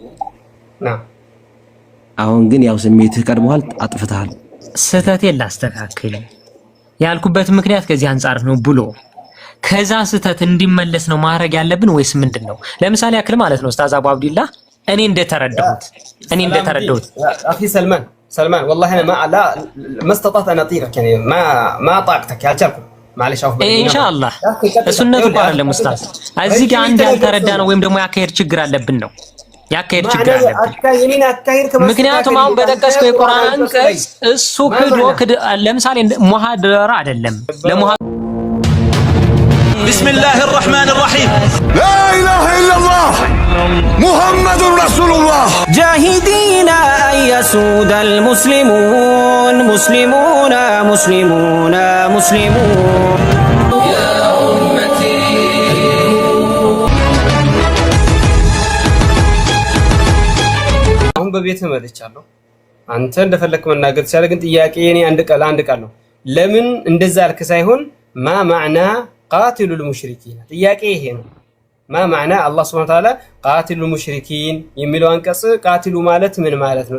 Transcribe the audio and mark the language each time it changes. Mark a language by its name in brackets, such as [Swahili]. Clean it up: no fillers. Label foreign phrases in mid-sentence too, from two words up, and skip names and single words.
[Amharic] አሁን ግን ያው ስሜትህ ቀድሞሃል፣ አጥፍተሃል። ስህተቴን ላስተካክል ያልኩበት ምክንያት ከዚህ አንጻር ነው ብሎ ከዛ ስህተት እንዲመለስ ነው ማድረግ ያለብን ወይስ ምንድነው? ለምሳሌ ያክል ማለት ነው ኡስታዝ አቡ አብዱላህ እኔ እንደተረዳሁት [Arabic] አኺ ሰልማን والله انا ما استطعت ان اطيقك يعني ما طاقتك ያልቻልኩ معلش አውፍ [Amharic] ኢንሻአላህ እሱነቱ አይደለም ኡስታዝ እዚህ ጋር አንድ ያልተረዳ ነው ወይም ደግሞ ያካሄድ ችግር አለብን ነው ያካሄድ ችግር አለብን። ምክንያቱም አሁን በጠቀስከው የቁርአን አንቀጽ እሱ ክዶ ለምሳሌ ሙሐደራ አይደለም [Arabic] بسم الله الرحمن الرحيم لا إله إلا الله محمد رسول الله جاهدين أن يسود المسلمون مسلمون مسلمون مسلمون يا أمتي [Amharic] አሁን በቤት መጥቻለሁ። አንተ እንደፈለክ መናገር ሲያለ ግን ጥያቄ እኔ አንድ ቃል ነው። ለምን እንደዛ አልክ ሳይሆን [Arabic] ما معنى قاتلوا المشركين [Amharic] ጥያቄ ይሄ ነው። [Arabic] ما معنى [Amharic] አላህ [Arabic] سبحانه وتعالى قاتلوا المشركين [Amharic] የሚለው አንቀጽ ቃትሉ ማለት ምን ማለት ነው?